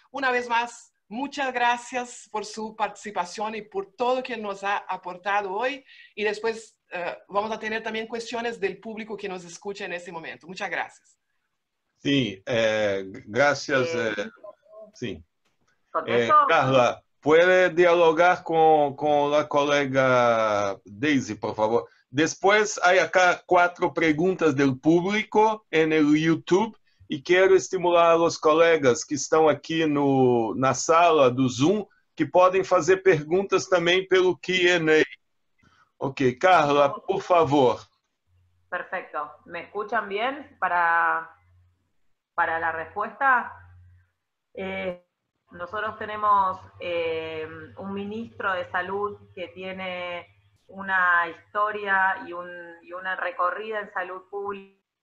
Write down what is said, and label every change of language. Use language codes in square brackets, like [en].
[es] Una vez más, muchas gracias por su participación y por todo que nos ha aportado hoy, y después vamos a tener también cuestiones del público que nos escucha en este momento. Muchas gracias. Sí, gracias. Sí. ¿Contesto? Carla, ¿puede dialogar con la colega Daisy, por favor? Después hay acá 4 preguntas del público en el YouTube, [pt] e quero estimular os colegas que estão aqui na sala do Zoom, que podem fazer perguntas também pelo Q&A. [es] Ok, Carla, por favor. Perfecto. ¿Me escuchan bien para la respuesta? Nosotros tenemos un ministro de salud que tiene una historia y una recorrida en salud pública.